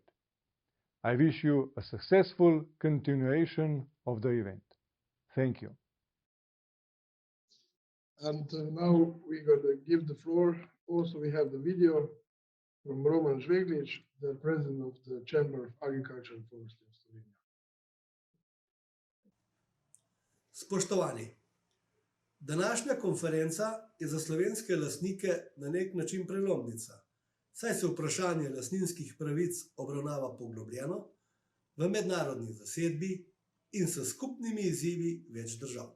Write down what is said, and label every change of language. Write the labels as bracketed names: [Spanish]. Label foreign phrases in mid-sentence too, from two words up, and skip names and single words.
[English] I wish you a successful continuation of the event. Thank you. And now we're going to give the floor. Also, we have the video from Roman Žveglić, the president of the Chamber of Agriculture and Forestry of Slovenia. [Slovenian] Spoštovani, današnja konferenca je za slovenske lastnike na nek način prelomnica, saj se vprašanje lastninskih pravic obravnava poglobljeno, v mednarodni zasedbi in s skupnimi izzivi več držav.